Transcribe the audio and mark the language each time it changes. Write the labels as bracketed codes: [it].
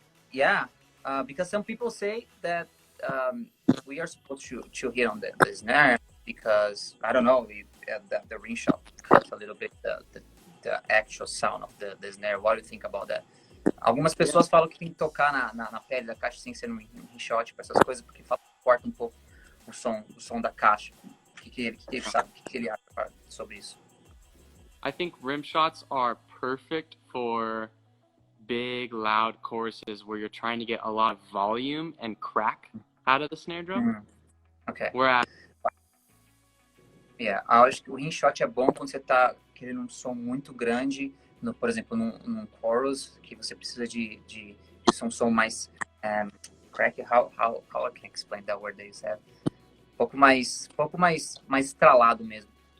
[en] Yeah, because some people say that we are supposed to hit on the snare because, I don't know, the ring shot cuts a little bit the actual sound of the snare. What do you think about that? [pt] Algumas pessoas falam que tem que tocar na pele da caixa sem ser um ring shot, para essas coisas, porque corta um pouco o som da caixa. O que ele sabe? O que ele acha sobre isso? [en] I think rim shots are perfect for big, loud choruses where you're trying to get a lot of volume and crack out of the snare drum. Okay. Whereas, [pt] acho que o ring shot é bom quando você tá querendo um som muito grande, por exemplo, num chorus, que você precisa de um som mais crack. [en] How I can explain that word that you said? [pt] Um pouco mais estralado mesmo.